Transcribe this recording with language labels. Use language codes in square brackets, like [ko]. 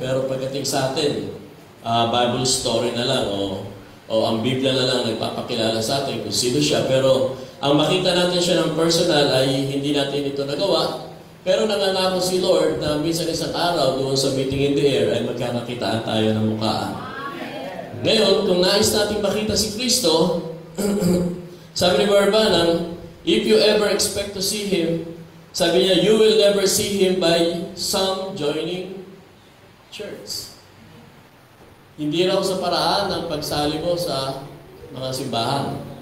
[tl] Pero pagdating sa atin, Bible story na lang o ang Biblia na lang nagpapakilala sa atin kung sino siya. Pero ang makita natin siya ng personal ay hindi natin ito nagawa. Pero nangangako si Lord na minsan isang araw doon sa [en] meeting in the air [tl] ay magkakakitaan tayo ng mukhaan. Ngayon, kung nais natin makita si Kristo, sabi ni Barbanang, [en] if you ever expect to see Him, [tl] sabi niya, [en] you will never see Him by some joining church. [tl] Hindi raw sa paraan ng pagsali mo sa mga simbahan.